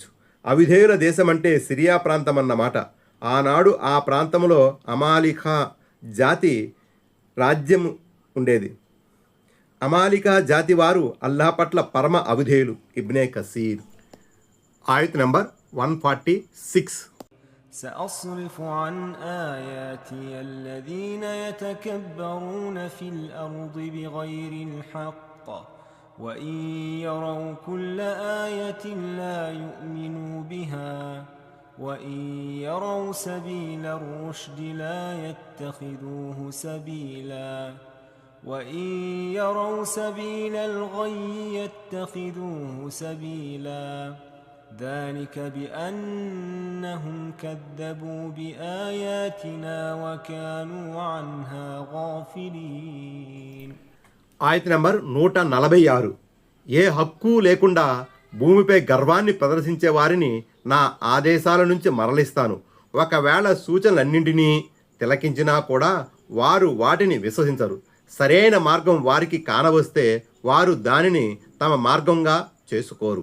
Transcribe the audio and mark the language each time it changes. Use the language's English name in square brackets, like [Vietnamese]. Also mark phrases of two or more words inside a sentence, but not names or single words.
[Telugu] అవిధేయుల దేశం అంటే సిరియా ప్రాంతం అన్నమాట. ఆనాడు ఆ ప్రాంతంలో అమాలికా జాతి రాజ్యం ఉండేది. అమాలికా జాతి వారు అల్లాహ్ పట్ల పరమ అవిధేయులు. ఇబ్నే కసీర్. ఆయత్ నంబర్ 146. [Arabic] سأصرف عن آياتي الذين يتكبرون في الأرض بغير الحق وإن يروا كل آية لا يؤمنوا بها وإن يروا سبيل الرشد لا يتخذوه سبيلا وإن يروا سبيل الغي يتخذوه سبيلا ذلك بأنهم كذبوا بآياتنا وكانوا عنها غافلين. [Telugu] ఆయత్ నంబర్ 146. ఏ హక్కు లేకుండా భూమిపై గర్వాన్ని ప్రదర్శించే వారిని నా ఆదేశాల నుంచి మరలిస్తాను. ఒకవేళ సూచనలన్నింటినీ తిలకించినా కూడా వారు వాటిని విశ్వసించరు. సరైన మార్గం వారికి కానవస్తే వారు దానిని తమ మార్గంగా చేసుకోరు.